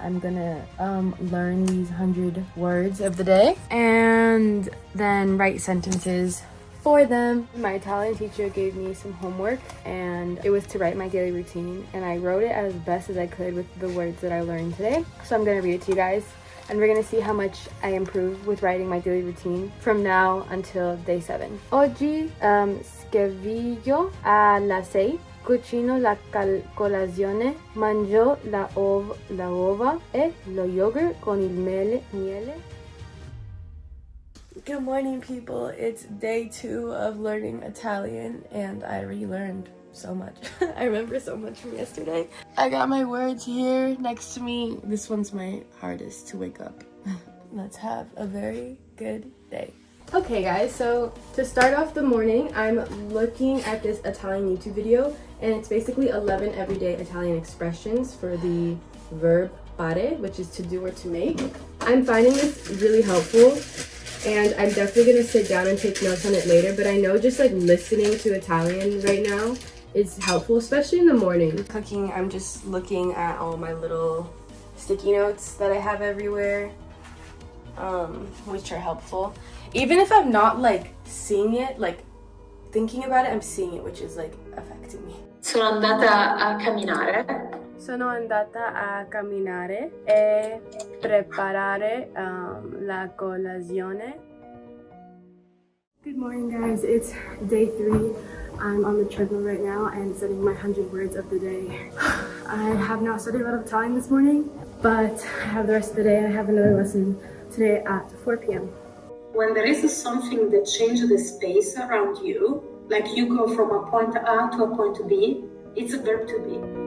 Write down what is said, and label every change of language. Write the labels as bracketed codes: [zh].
[en] I'm gonna learn these 100 words of the day and then write sentences for them. My Italian teacher gave me some homework, and it was to write my daily routine, and I wrote it as best as I could with the words that I learned today. So I'm gonna read it to you guys, and we're gonna see how much I improve with writing my daily routine from now until day 7. [it] Oggi scrivo alla 6, cucino la colazione, mangio la uova e lo yogurt con il miele. [en] Good morning, people. It's day 2 of learning Italian, and I relearned so much. I remember so much from yesterday. I got my words here next to me. This one's my hardest to wake up. Let's have a very good day. Okay guys, so to start off the morning, I'm looking at this Italian YouTube video, and it's basically 11 everyday Italian expressions for the verb fare, which is to do or to make. I'm finding this really helpful, and I'm definitely gonna sit down and take notes on it later, but I know just listening to Italian right now is helpful, especially in the morning. Cooking, I'm just looking at all my little sticky notes that I have everywhere, which are helpful. Even if I'm not like seeing it, like thinking about it, I'm seeing it, which is like affecting me. [it] Sono andata a camminare. Sono andata a camminare e preparare la colazione. [en] Good morning, guys. It's day 3. I'm on the treadmill right now and studying my 100 words of the day. I have not studied a lot of Italian this morning, but I have the rest of the day. I have another lesson today at 4 p.m. When there is something that changes the space around you, like you go from a point A to a point B, it's a verb to be.